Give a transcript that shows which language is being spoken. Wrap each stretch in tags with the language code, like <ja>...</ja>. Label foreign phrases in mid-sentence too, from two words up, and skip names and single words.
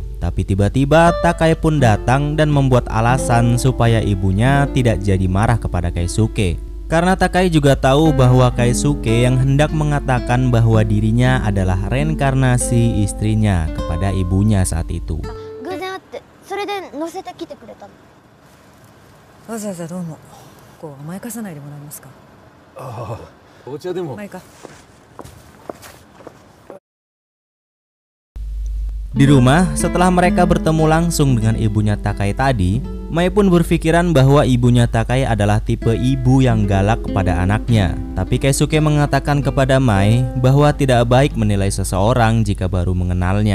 <id>Tapi tiba-tiba Takae pun datang dan membuat alasan supaya ibunya tidak jadi marah kepada Keisuke. Karena Takae juga tahu bahwa Keisuke yang hendak mengatakan bahwa dirinya adalah reinkarnasi istrinya kepada ibunya saat itu.</id> <ja>それで乗せてきてくれたの。わざわざどうも。こう甘やかさないでもらえますか。ああ、お茶でも。まあいいか。</ja> <id>Di rumah, setelah mereka bertemu langsung dengan ibunya Takae tadi, Mai pun berpikiran bahwa ibunya Takae adalah tipe ibu yang galak kepada anaknya. Tapi Keisuke mengatakan kepada Mai bahwa tidak baik menilai seseorang jika baru mengenalnya.</id>